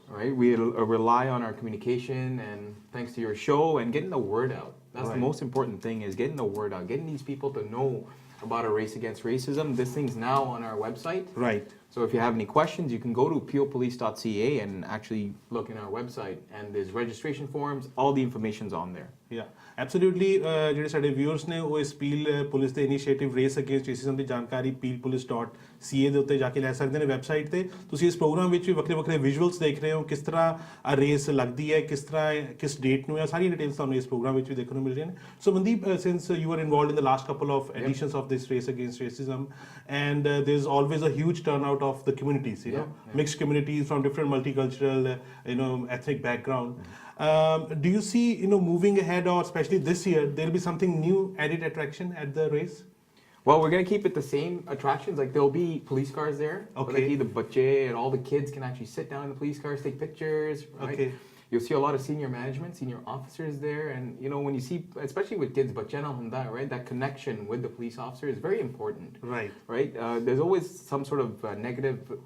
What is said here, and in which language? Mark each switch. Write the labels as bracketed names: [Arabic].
[English] right we rely on our communication and thanks to your show and getting the word out that's Right. the most important thing is getting the word out getting these people to know about a race against racism this thing's now on our website Right. so if you have any questions you can go to peelpolice.ca and actually look in our website and there's registration forms all the information's on there [Punjabi] absolutely ਜਿਹੜੇ ਸਾਡੇ viewers ਨੇ ਉਹ ਇਸ peel police ਦੇ initiative race against racism ਦੀ ਜਾਣਕਾਰੀ peelpolice.ca ਦੇ ਉੱਤੇ ਜਾ ਕੇ ਲੈ ਸਕਦੇ ਨੇ ਵੈਬਸਾਈਟ ਤੇ ਤੁਸੀਂ ਇਸ ਪ੍ਰੋਗਰਾਮ ਵਿੱਚ ਵੀ ਵੱਖਰੇ ਵੱਖਰੇ ਵਿਜ਼ੂਅਲਸ ਦੇਖ ਰਹੇ ਹੋ ਕਿਸ ਤਰ੍ਹਾਂ ਆ ਰੇਸ ਲੱਗਦੀ ਹੈ ਕਿਸ ਤਰ੍ਹਾਂ ਕਿਸ ਡੇਟ ਨੂੰ ਹੈ ਸਾਰੀ ਡਿਟੇਲਸ ਤੁਹਾਨੂੰ ਇਸ ਪ੍ਰੋਗਰਾਮ ਵਿੱਚ ਵੀ ਦੇਖਣ ਨੂੰ ਮਿਲ ਰਹੀਆਂ ਨੇ ਸੋ Mandeep [English] since you are involved in the last couple of editions of this race against racism and there is always a huge turn out of the communities mixed communities from different multicultural ethnic background do you see moving ahead or especially this year there'll be something new added attraction at the race well we're going to keep it the same attractions like there'll be police cars there okay the bache and all the kids can actually sit down in the police cars take pictures right okay you'll see a lot of senior management senior officers there and when you see especially with kids [Punjabi] bache na hunda [English] right that connection with the police officer is very important right there's always some sort of negative